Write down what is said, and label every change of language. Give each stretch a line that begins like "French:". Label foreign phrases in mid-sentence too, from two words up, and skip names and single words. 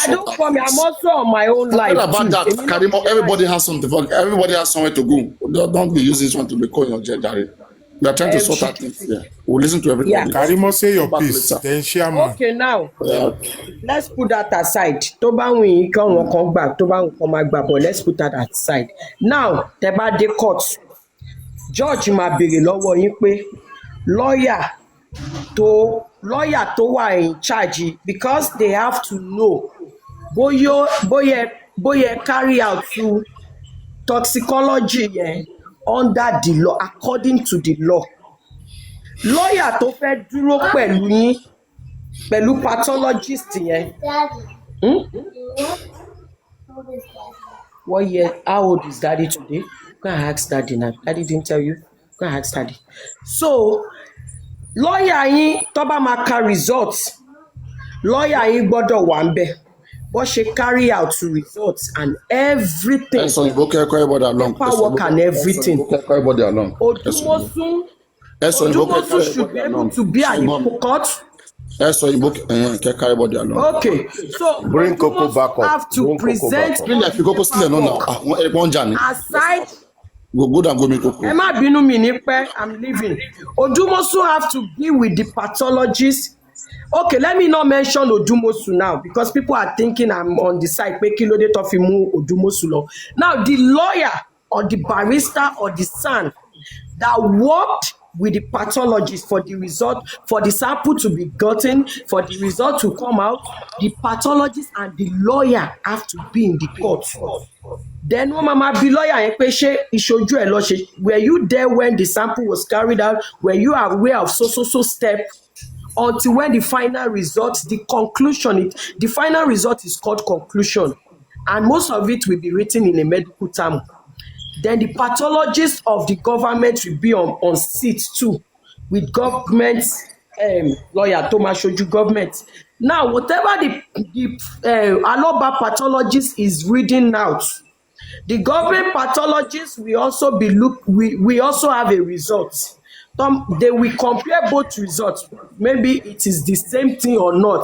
English: sort don't out for me. I'm things. also on my own Forget life about too. that, Karimo. Everybody has something. Everybody has somewhere to go. Don't be using this one to be calling your judge. We are trying to sort out things here. We'll listen to Yeah. everybody. Karimo, say your Come back piece. later. Then chairman. Okay, now Yeah. let's put that aside.
Yoruba: Tó bá wù yín kí wọ́n
English: come back.
Yoruba: Tó bá wù kán máa gbà,
English: but let's put that aside. Now,
Yoruba: tẹ́ bá dé
English: court, judge
Yoruba: máa béèrè lọ́wọ́ yín pé
English: lawyer
Yoruba: tó wà
English: in charge because they have to know bóyá carry out to toxicology yẹn under the law according to the law.
Yoruba: Lawyer tó fẹ́ dúró pẹ̀lú yín pẹ̀lú pathologist yẹn.
English: What year? How old is daddy today? Go and ask daddy now. Daddy didn't tell you. Go and ask daddy. So lawyer
Yoruba: yín tó bá máa ka
English: results, lawyer
Yoruba: yín gbọ́dọ̀ wà ń bẹ̀ bó ṣe
English: carry out results and everything. So you book everybody along. Paperwork and everything. Everybody along. Odumosun should be able to be at the court. So you book everybody along. Okay, so Bring Coco back up. have to Bring Coco present back up. If you go still no now. aside. Go down, go meet Coco.
Yoruba: Ẹ má bínú mi ní pẹ́,
English: I'm leaving. Odumosu have to be with the pathologist. Okay, let me not mention Odumosu now because people are thinking I'm on the side
Yoruba: pé kí ló dé tó fi mú Odumosu lọ.
English: Now the lawyer or the barrister or the son that worked with the pathologist for the result, for the sample to be gotten, for the result to come out, the pathologist and the lawyer have to be in the court. Then
Yoruba: wọ́n máa bi lawyer yẹn pé ṣé ìṣojú ẹ̀ lọ ṣe,
English: were you there when the sample was carried out, were you aware of so step until when the final result, the final result is called conclusion and most of it will be written in a medical term. Then the pathologist of the government will be on seat too with government lawyer
Yoruba: tó máa ṣojú
English: government. Now whatever the Aloba pathologist is reading out, the government pathologist will also we also have a result. They will compare both results. Maybe it is the same thing or not.